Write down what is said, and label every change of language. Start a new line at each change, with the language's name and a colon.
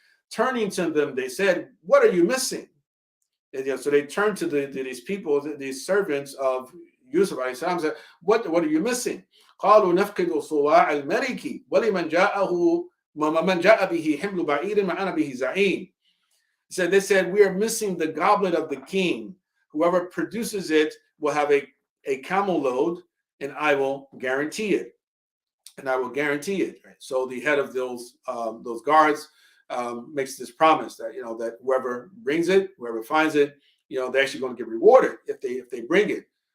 English: Turning to them, they said, "What are you missing?" And, so they turned to these people, these servants of Yusuf alayhi salam, said, "What are you missing?"
Arabic: قالوا نفقد صواع الملك ولمن جاءه ومن جاء به حمل بعير معنا به زعيم.
English: They said, "We are missing the goblet of the king. Whoever produces it will have a camel load, and I will guarantee it." Right? So the head of those guards makes this promise that that whoever brings it, whoever finds it, they're actually going to get rewarded if they bring it.